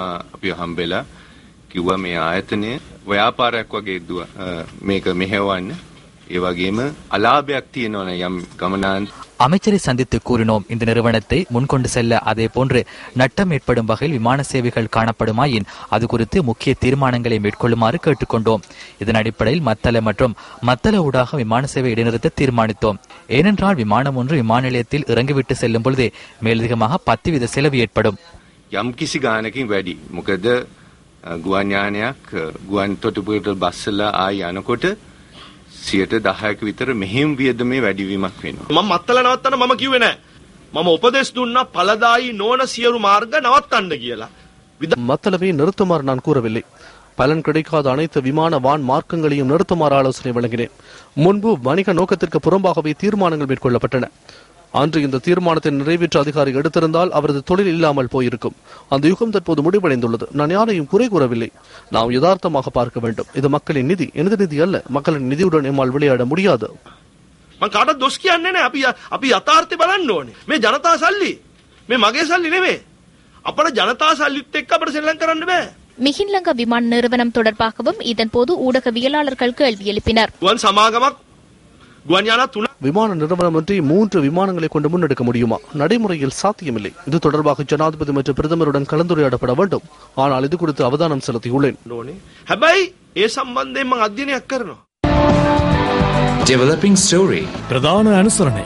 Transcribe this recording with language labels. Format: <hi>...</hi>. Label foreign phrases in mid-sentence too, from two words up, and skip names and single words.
<ta>அமைச்சரை சந்தித்து கூறினோம், இந்த நிறுவனத்தை முன்கொண்டு செல்ல அதே போன்று நட்டம் ஏற்படும் வகையில் விமான சேவைகள் காணப்படுமாயின் அது குறித்து முக்கிய தீர்மானங்களை மேற்கொள்ளுமாறு கேட்டுக்கொண்டோம். இதன் அடிப்படையில் மத்தள மற்றும் மத்தள ஊடாக விமான சேவை இடைநிறுத்த தீர்மானித்தோம். ஏனென்றால் விமானம் ஒன்று விமான நிலையத்தில் இறங்கிவிட்டு செல்லும் பொழுது மேலதிகமாக 10% செலவு ஏற்படும்.</ta> <si>මත්තල නවත්තන්න මම කිව්වේ නෑ. මම උපදෙස් දුන්නා පළදායි නොවන සියලු මාර්ග නවත්තන්න කියලා.</si> <ta>மத்தளவை நிறுத்துமாறு நான் கூறவில்லை. பலன் கிடைக்காத அனைத்து விமான வான் மார்க்கங்களையும் நிறுத்துமாறு ஆலோசனை வழங்கினேன். முன்பு வணிக நோக்கத்திற்கு புறம்பாகவே தீர்மானங்கள் மேற்கொள்ளப்பட்டன. அன்று இந்த தீர்மானத்தை நிறைவேற்ற அதிகாரி எடுத்திருந்தால் அவரது தொழில் இல்லாமல் போயிருக்கும். அந்த யுகம் தற்போது முடிவடைந்துள்ளது. நான் யாரையும் குறை கூறவில்லை. நாம் யதார்த்தமாக பார்க்க வேண்டும். இது மக்களின் நிதி, எனது நிதி அல்ல. மக்களின் நிதியுடன் எம்மால் விளையாட முடியாது.</ta> <si>මම කාටවත් දොස් කියන්නේ නැහැ. අපි යථාර්ථය බලන්න ඕනේ. මේ ජනතා සල්ලි. මේ මගේ සල්ලි නෙවෙයි. අපේ ජනතා සල්ලිත් එක්ක අපිට සෙල්ලම් කරන්න බෑ.</si> <ta>மிகின்லங்க விமான நிறுவனம் தொடர்பாகவும் இதன்போது ஊடகவியலாளர்கள் கேள்வி எழுப்பினர்.</ta> <si>ගුවන් සමාගමක් ගුවන් යානා 3</si> <ta>விமான நிறுவனமின்றி 3 விமானங்களை கொண்டு முன்னெடுக்க முடியுமா? நடைமுறையில் சாத்தியமில்லை. இது தொடர்பாக ஜனாதிபதி மற்றும் பிரதமருடன் கலந்துரையாடப்பட வேண்டும். ஆனால் இது குறித்து அவதானம் செலுத்தியுள்ளேன். பிரதான அனுசரணை.</ta>